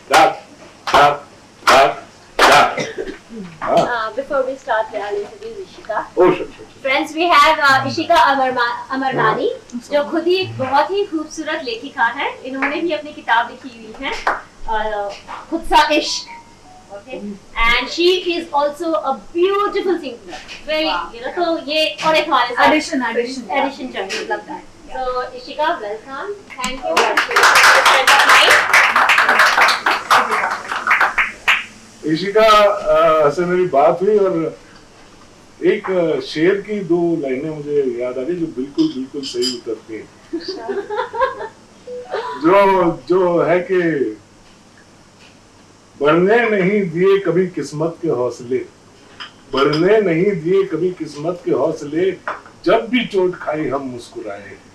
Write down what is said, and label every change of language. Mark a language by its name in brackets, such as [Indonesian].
[English] ढाक ढाक ढाक ढाक। हाँ। Before we start, I'll introduce Ishika. Oh, sure. Friends, we have [Hindi] Ishika Amarnani, जो खुद ही एक बहुत ही खूबसूरत लेखिका है। इन्होंने भी अपनी किताब लिखी हुई है, खुद सा इश्क। [English] Okay, and she is also a beautiful singer. Very, you know, [Hindi] तो ये और एक हमारे साथ addition चाहिए लगता है। [English] So Ishika, welcome. Thank you for spending time. [Hindi] Ishika से मेरी बात हुई और एक शेर की 2 लाइनें मुझे याद आ गई जो बिल्कुल बिल्कुल सही उतरती हैं। जो है कि बढ़ने नहीं दिए कभी किस्मत के हौसले, बढ़ने नहीं दिए कभी किस्मत के हौसले, जब भी चोट खाई हम मुस्कुराए।